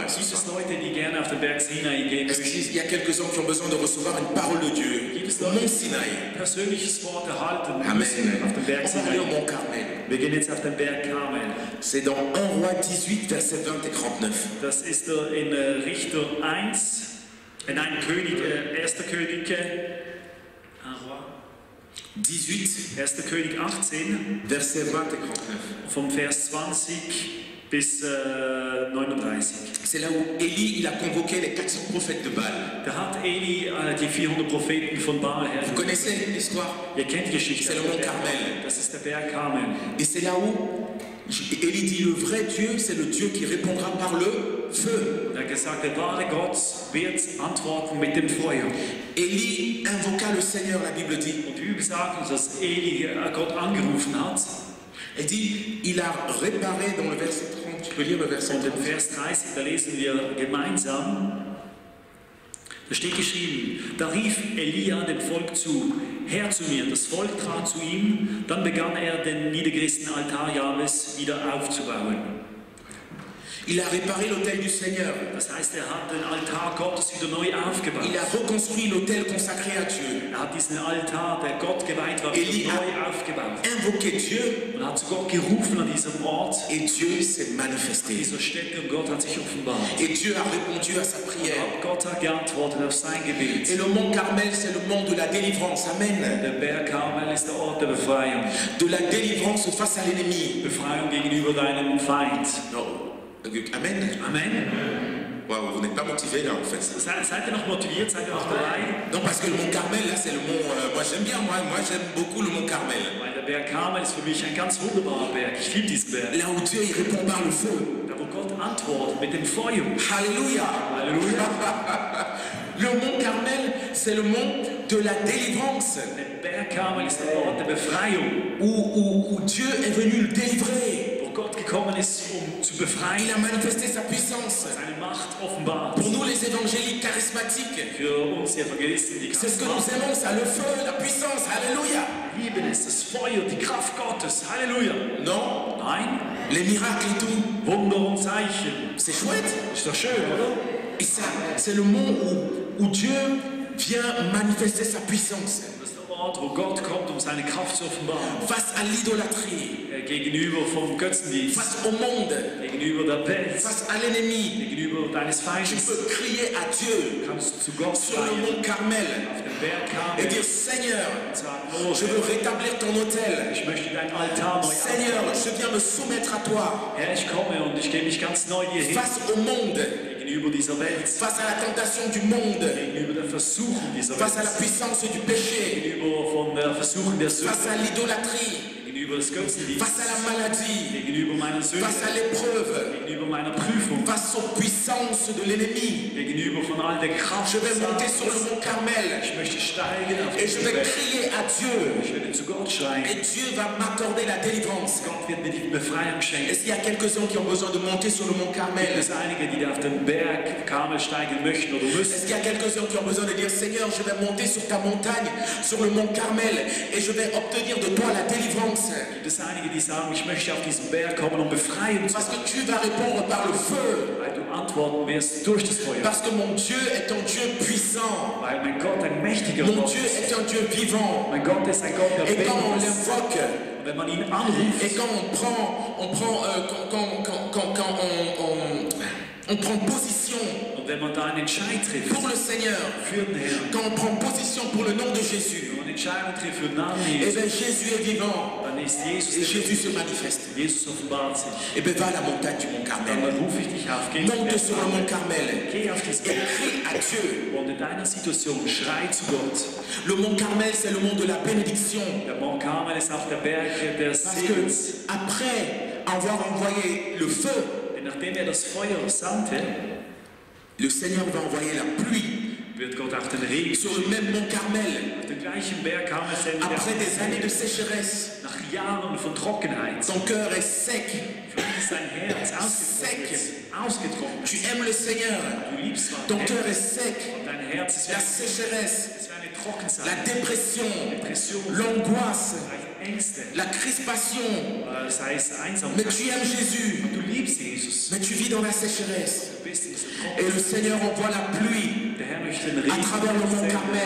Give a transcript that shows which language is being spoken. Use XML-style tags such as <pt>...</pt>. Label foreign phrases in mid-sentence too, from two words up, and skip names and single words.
<fr>Si,</fr> <de>Gibt</de> <fr>si.</fr> <de>es Leute, die gerne auf den Berg Sinai gehen</de> <fr>Est-ce</fr> <de>möchten?</de> <fr>qu'il y a quelques-uns qui ont besoin de recevoir une parole de Dieu? Au mont Sinaï.</fr> <de>Persönliches Wort erhalten Amen. müssen auf dem Berg</de> <fr>On va aller au Sinai. mont Carmel.</fr> <de>Wir gehen jetzt auf den Berg Karmel.</de> <fr>C'est dans 1 Roi 18, versets 20 et 39.</fr> <de>Das ist in Richter 1, nein, König, 1. König, 18, 1. König 18,</de> <fr>versets 20 et 39.</fr> <de>vom Vers 20 bis 39.</de> <fr>C'est là où Élie il a convoqué les 400 prophètes de Baal.</fr> <de>Da hat Eli die 400 Propheten von Baal</de> <fr>Vous</fr> <de>hergerufen.</de> <fr>connaissez l'histoire?</fr> <de>Ihr kennt die Geschichte.</de> <fr>C'est le Mont Carmel.</fr> <de>Das ist der Berg Karmel.</de> <fr>Et c'est là où Élie dit le vrai Dieu, c'est le Dieu qui répondra par le feu.</fr> <de>Er hat gesagt, der wahre Gott wird antworten mit dem Feuer.</de> <fr>Élie invoqua le Seigneur, la Bible dit.</fr> <de>Und die Bibel sagt uns, dass Eli Gott angerufen hat.</de> <fr>Elle dit, il a réparé dans le verset 30, tu peux lire le verset</fr> <de>Und 30. im Vers 30, da lesen wir gemeinsam, da steht geschrieben, da rief Elia dem Volk zu, Herr zu mir, das Volk trat zu ihm, dann begann er den niedergerissenen Altar Jahwes wieder aufzubauen.</de> <fr>Il a réparé l'autel du Seigneur.</fr> <de>Das heißt, er hat den Altar Gottes wieder neu aufgebaut.</de> <fr>Il a reconstruit l'autel consacré à Dieu.</fr> <de>Er hat diesen Altar, der Gott geweiht war, Eli wieder hat- neu aufgebaut.</de> <fr>Invoqué Dieu</fr> <de>Und hat zu Gott gerufen an diesem Ort,</de> <fr>et Dieu s'est manifesté.</fr> <de>dieser Stätte, und Gott hat sich offenbart.</de> <fr>Et Dieu a répondu à sa prière.</fr> <de>Und Gott hat geantwortet auf sein Gebet.</de> <fr>Et le mont Carmel, c'est le mont de la délivrance. Amen.</fr> <de>Der Berg Karmel ist der Ort der Befreiung.</de> <fr>De la délivrance face à l'ennemi.</fr> <de>Befreiung gegenüber deinem Feind.</de> <fr>Non. Amen. Amen. Waouh, vous n'êtes pas motivé là en fait.</fr> <de>Seid ihr noch motiviert? Seid ihr noch dabei?</de> <fr>Non, parce que le mont Carmel, là, c'est le mont. Moi, j'aime bien, moi j'aime beaucoup le mont Carmel.</fr> <de>Weil der Berg Karmel ist für mich ein ganz wunderbarer Berg. Ich liebe diesen Berg.</de> <fr>Là où Dieu il répond par le feu.</fr> <de>Da wo Gott antwortet mit dem Feuer.</de> <fr>Alléluia.</fr> <de>Halleluja.</de> <fr>Le mont Carmel, c'est le mont de la délivrance.</fr> <de>Der Berg Karmel ist der Ort der Befreiung.</de> <fr>Où Dieu est venu le délivrer.</fr> <de>Wo Gott ist, um zu</de> <fr>Il</fr> <de>befreien,</de> <fr>a manifesté sa puissance.</fr> <de>seine Macht offenbart.</de> <fr>Pour nous, les évangéliques charismatiques,</fr> <de>Für uns Evangelisten, die</de> <fr>c'est ce que nous aimons, ça, le feu, la puissance. Alléluia.</fr> <de>lieben es, das Feuer, die Kraft Gottes. Halleluja.</de> <fr>Non,</fr> <de>Nein,</de> <fr>les miracles et tout,</fr> <de>Wunder und Zeichen.</de> <fr>c'est chouette.</fr> <de>Ist doch schön, oder?</de> <fr>Et ça, c'est le moment où Dieu vient manifester sa puissance</fr> <de>Das ist der Ort, wo Gott kommt, um seine Kraft zu offenbaren.</de> <fr>face à l'idolâtrie,</fr> <de>Gegenüber vom Götzendienst,</de> <fr>face au monde,</fr> <de>gegenüber der Welt,</de> <fr>face à l'ennemi.</fr> <de>gegenüber deines</de> <fr>Tu</fr> <de>Feindes.</de> <fr>peux crier à Dieu</fr> <de>Kannst du zu Gott</de> <fr>sur le</fr> <de>schreien,</de> <fr>mont Carmel</fr> <de>auf den Berg</de> <fr>et</fr> <de>Karmel</de> <fr>dire Seigneur,</fr> <de>und sagen, oh</de> <fr>je veux rétablir ton autel.</fr> <de>ich möchte dein Altar neu</de> <fr>Seigneur,</fr> <de>aufbauen.</de> <fr>je viens me soumettre à toi</fr> <de>Herr, ich komme und ich gebe mich ganz neu dir hin,</de> <fr>face au monde,</fr> <de>gegenüber dieser Welt,</de> <fr>face à la tentation du monde,</fr> <de>gegenüber der Versuchung dieser</de> <fr>face à la</fr> <de>Welt,</de> <fr>puissance du péché,</fr> <de>gegenüber von der Versuchung der Sünde,</de> <fr>face à l'idolâtrie,</fr> <de>gegenüber des Götzendienstes,</de> <fr>face à la maladie,</fr> <de>gegenüber meiner Sünde,</de> <fr>face à l'épreuve,</fr> <de>gegenüber meiner Prüfung,</de> <fr>face aux puissances de l'ennemi.</fr> <de>gegenüber von all der Kraft.</de> <fr>Je vais monter sur le mont Carmel</fr> <de>Ich möchte steigen auf</de> <fr>et je</fr> <de>diesen</de> <fr>vais</fr> <de>Berg.</de> <fr>crier à Dieu</fr> <de>Ich werde zu Gott schreien.</de> <fr>et Dieu va m'accorder la délivrance.</fr> <de>Gott wird mir die Befreiung schenken.</de> <fr>Est-ce qu'il y a quelques-uns qui ont besoin de monter sur le mont</fr> <de>Gibt</de> <fr>Carmel?</fr> <de>es einige, die da auf den Berg Karmel steigen möchten oder müssen?</de> <fr>Est-ce qu'il y a quelques-uns qui ont besoin de dire Seigneur, je vais monter sur ta montagne, sur le mont Carmel et je vais obtenir de toi la délivrance?</fr> <de>Gibt es einige, die sagen, ich möchte auf diesen Berg kommen, um Befreiung zu</de> <fr>Parce que tu vas répondre par le feu.</fr> <de>weil du antworten wirst durch das Feuer.</de> <fr>Parce que mon Dieu est un Dieu puissant.</fr> <de>Weil mein Gott ein mächtiger</de> <fr>Mon</fr> <de>Gott</de> <fr>Dieu</fr> <de>ist.</de> <fr>est un Dieu vivant.</fr> <de>Mein Gott ist ein Gott, der</de> <fr>Et quand on</fr> <de>lebendig ist.</de> <fr>l'invoque,</fr> <de>Und wenn man ihn anruft,</de> <fr>et quand on prend position</fr> <de>und wenn man da einen Entscheid trifft</de> <fr>pour le Seigneur,</fr> <de>für den Herrn,</de> <fr>quand on prend position pour le nom de Jésus,</fr> <de>wenn man Entscheidungen trifft für den Namen</de> <fr>et</fr> <de>Jesus,</de> <fr>bien Jésus est vivant</fr> <de>dann ist Jesus</de> <fr>et</fr> <de>der</de> <fr>Jésus se manifeste.</fr> <de>Jesus offenbart sich.</de> <fr>Et bien va à la montagne du mont</fr> <de>Dann</de> <fr>Carmel,</fr> <de>rufe ich dich auf, geh</de> <fr>monte sur le mont Carmel</fr> <de>Geh auf diesen</de> <fr>et</fr> <de>Berg</de> <fr>crie à Dieu.</fr> <de>und in deiner Situation schrei zu Gott.</de> <fr>Le mont Carmel, c'est le mont de la bénédiction.</fr> <de>Der Mont Karmel ist auch der Berg der</de> <fr>Parce</fr> <de>Segens.</de> <fr>que après avoir envoyé le feu,</fr> <de>Denn nachdem er das Feuer sandte,</de> <fr>le Seigneur va envoyer la pluie</fr> <de>wird Gott auch den Regen</de> <fr>sur le même mont Carmel.</fr> <de>auf den gleichen Berg Karmel senden.</de> <fr>Après des années de sécheresse,</fr> <de>Nach Jahren von Trockenheit.</de> <fr>ton cœur est sec.</fr> <de>Für ihn ist sein Herz ausgetrocknet.</de> <fr>Tu aimes le Seigneur.</fr> <de>Du liebst</de> <fr>Ton</fr> <de>Gott.</de> <fr>cœur est sec.</fr> <de>Dein Herz ist wie</de> <fr>La sécheresse,</fr> <de>eine Trockenzeit.</de> <fr>la dépression,</fr> <de>Depression,</de> <fr>l'angoisse,</fr> <de>Ängste,</de> <fr>la crispation.</fr> <de>sei es</de> <fr>Mais</fr> <de>Einsamkeit.</de> <fr>tu aimes Jésus.</fr> <de>Du liebst Jesus.</de> <fr>Mais tu vis dans la sécheresse.</fr> <de>Du bist in dieser</de> <fr>Et</fr> <de>Trockenheit.</de> <fr>le Seigneur envoie la pluie</fr> <de>Der Herr möchte den</de> <fr>à</fr> <de>Regen</de> <fr>travers le mont</fr> <de>senden</de> <fr>Carmel.</fr>